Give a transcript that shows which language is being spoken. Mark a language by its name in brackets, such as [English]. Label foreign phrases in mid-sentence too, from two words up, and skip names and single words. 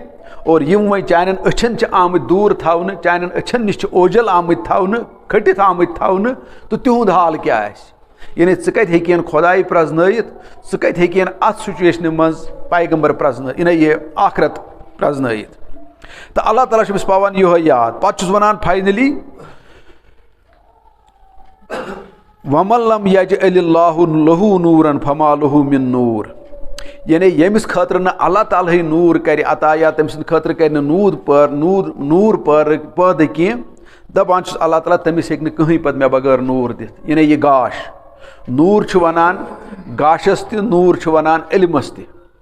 [Kashmiri] اور یِم وۄنۍ چانٮ۪ن أچھن چھِ آمٕتۍ دوٗر تھاونہٕ، چانٮ۪ن أچھن نِش چھِ اوجل آمٕتۍ تھاونہٕ، کھٔٹِتھ آمٕتۍ تھاونہٕ، تہٕ تِہُنٛد حال کیٛاہ آسہِ. یعنی ژٕ کَتہِ ہیٚکہِ ہن خۄداے پرٛزنٲیِتھ، ژٕ کَتہِ ہیٚکہِ ہن اَتھ سُچویشنہِ منٛز پیغمبر پرٛزنٲیِتھ، یہِ آخرت پرٛزنٲیِتھ. تہٕ اللہ تعالیٰ چھُ أمِس پاوان یِہوے یاد. پَتہٕ چھُس وَنان فاینٔلی [Arabic] وَمَن لَم یَجْعَلِ اللہُ لَہُ نوٗرًا فَما لَہُ مِن نوٗر، [Kashmiri] یعنی ییٚمِس خٲطرٕ نہٕ اللہ تعالیٰ ہٕے نوٗر کَرِ عطا، یا تٔمۍ سٕنٛدِ خٲطرٕ کَرِ نہٕ نوٗر پٲدٕ کینٛہہ، دَپان چھُس اللہ تعالیٰ تٔمِس ہیٚکہِ نہٕ کٕہٕنۍ پَتہٕ مےٚ بغٲر نوٗر دِتھ. یعنی یہِ گاش، نوٗر چھُ وَنان گاشَس تہِ، نوٗر چھُ وَنان علمَس تہِ.